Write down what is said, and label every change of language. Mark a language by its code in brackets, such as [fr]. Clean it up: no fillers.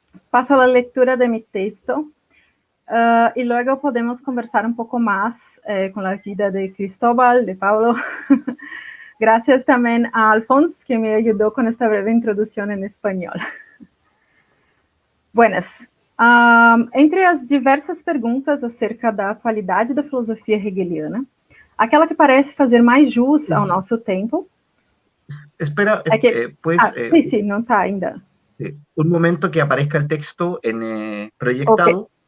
[es] Paso a la lectura de mi texto. Y luego podemos conversar un poco más con la vida de Cristóbal, de Pablo. Gracias también a Alphonse, que me ayudó con esta breve introducción en español. Buenas. [pt] Entre as diversas perguntas acerca da atualidade da filosofia hegeliana, aquela que parece fazer mais jus ao nosso tempo [es] Espera, [pt] é que... [es] pues, [pt] sim, não está ainda. [es] un momento que aparezca el texto proyectado